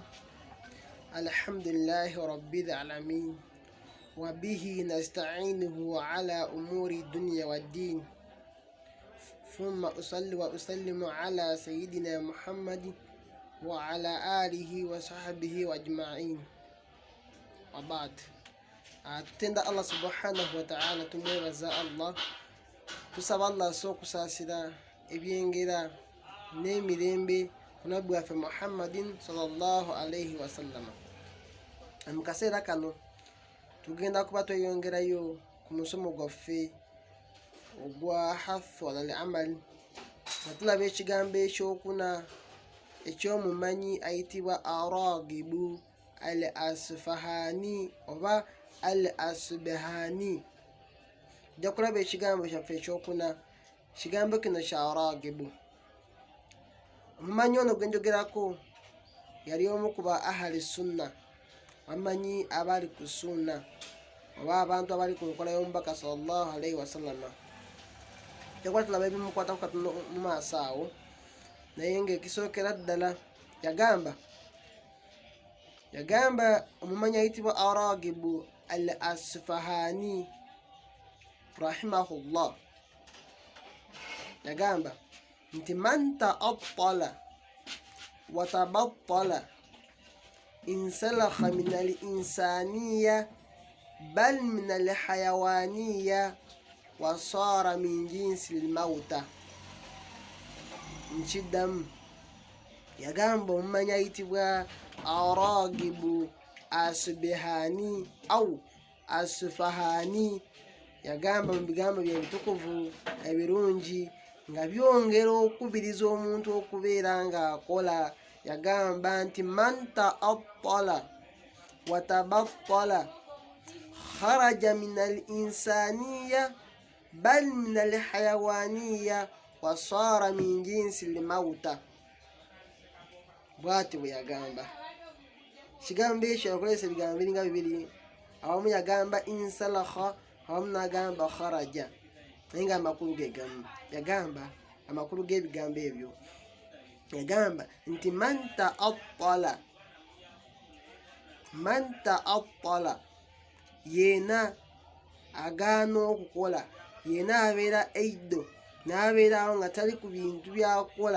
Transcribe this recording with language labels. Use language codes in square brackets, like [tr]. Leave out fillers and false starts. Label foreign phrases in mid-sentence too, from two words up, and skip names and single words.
[ar] الحمد لله رب العالمين وبه نستعينه على أمور الدنيا والدين، ثم أصلي وأسلم على سيدنا محمد وعلى آله وصحبه أجمعين وبعد. [lg] Tutenda Allah [ar] سبحانه وتعالى, [lg] tumwebaza Allah, tusaba Allah sokusasira ebyengera n'emirembe kunabbi waffe Muhammadin [ar] صلى الله عليه وسلم. [lg] Mu kaseera kano tugenda kuba tweyongerayo ku musomo gwaffe ogwa [ar] حث على العمل, [lg] nga tulaba ekigambo ekyokuna ekyomumanyi ayitibwa Aragibu al-Asfahani oba al-Asbahani. Ojja kulaba ekigambo kyaffe ekyokuna, ekigambo kino kya Aragibu. Omumanyi ono gwenjogerako yali omu ku ba [ar] أهل السنة, [lg] bamanyi abali ku sunna oba abantu abali ku nkola y'omubaka [ar] صلى الله عليه وسلم. [lg] Jakuba tulaba ebimukwatako katono mu maaso awo, naye ng'ekisookera ddala yagamba omumanyi ayitibwa Aragibu al-Asfahani rahimahullah, yagamba nti [ar] من تعطل وتبطل انسلخ من الإنسانية بل من الحيوانية وصار من جنس الموتى. [lg] Nkiddamu, yagamba omumanyi ayitibwa Aragibu Asbahani au Asfahani, yagamba mu bigambo bye ebitukuvu ebirungi nga byongera okubiriza omuntu okubeera ng'akola. Yagamba nti [ar] من تعطل وتبطل خرج من الإنسانية بل من الحيوانية وصار من جنس الموتى. [lg] Bw'ati bwe yagamba. Ekigambo ekyo yakozesa ebigambo biringa bibiri, awamu yagamba insalakha, awamu n'agamba kharaja, naye nga amakulu ge gamu. Yagamba amakulu g'ebigambo ebyo, yagamba nti [ar] من تعطل, [lg] yeena agaana okukola, yeena abeera eido n'abeerawo nga tali ku bintu byakola.